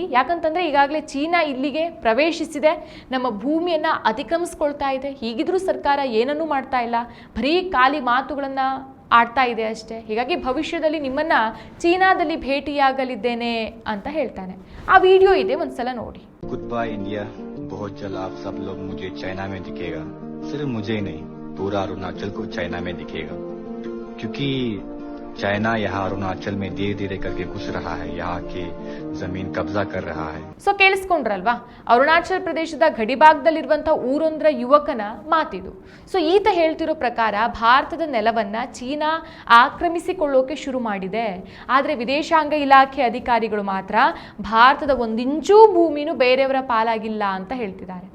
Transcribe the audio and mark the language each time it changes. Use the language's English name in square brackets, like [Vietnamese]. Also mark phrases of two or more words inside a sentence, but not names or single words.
[Kannada] ಯಾಕಂತಂದರೆ ಈಗಾಗಲೇ ಚೀನಾ ಇಲ್ಲಿಗೆ ಪ್ರವೇಶಿಸಿದೆ, ನಮ್ಮ ಭೂಮಿಯನ್ನು ಅತಿಕ್ರಮಿಸ್ಕೊಳ್ತಾ ಇದೆ. ಹೀಗಿದ್ರೂ ಸರ್ಕಾರ ಏನನ್ನೂ ಮಾಡ್ತಾ ಇಲ್ಲ, ಬರೀ ಖಾಲಿ ಮಾತುಗಳನ್ನು ಆಡ್ತಾ ಇದೆ ಅಷ್ಟೇ. ಹೀಗಾಗಿ ಭವಿಷ್ಯದಲ್ಲಿ ನಿಮ್ಮನ್ನ ಚೀನಾದಲ್ಲಿ ಭೇಟಿಯಾಗಲಿದ್ದೇನೆ ಅಂತ ಹೇಳ್ತಾನೆ. ಆ ವಿಡಿಯೋ ಇದೆ, ಒಂದ್ಸಲ ನೋಡಿ. [English] good bye India, [Hindi] बहुत जल्द आप सब लोग मुझे चाइना में दिखेगा. सिर्फ मुझे ही नहीं, पूरा अरुणाचल को चाइना में दिखेगा, क्योंकि चाइना यहाँ अरुणाचल में धीरे धीरे करके घुस रहा है, यहाँ की जमीन कब्जा कर रहा है. [Kannada] ಸೊ ಕೇಳಿಸ್ಕೊಂಡ್ರಲ್ವಾ, ಅರುಣಾಚಲ್ ಪ್ರದೇಶದ ಗಡಿಭಾಗದಲ್ಲಿರುವಂತಹ ಊರೊಂದರ ಯುವಕನ ಮಾತಿದು. ಸೊ ಈತ ಹೇಳ್ತಿರೋ ಪ್ರಕಾರ ಭಾರತದ ನೆಲವನ್ನ ಚೀನಾ ಆಕ್ರಮಿಸಿಕೊಳ್ಳೋಕೆ ಶುರು ಮಾಡಿದೆ. ಆದರೆ ವಿದೇಶಾಂಗ ಇಲಾಖೆ ಅಧಿಕಾರಿಗಳು ಮಾತ್ರ ಭಾರತದ ಒಂದಿಂಚೂ ಭೂಮಿನೂ ಬೇರೆಯವರ ಪಾಲಾಗಿಲ್ಲ ಅಂತ ಹೇಳ್ತಿದ್ದಾರೆ.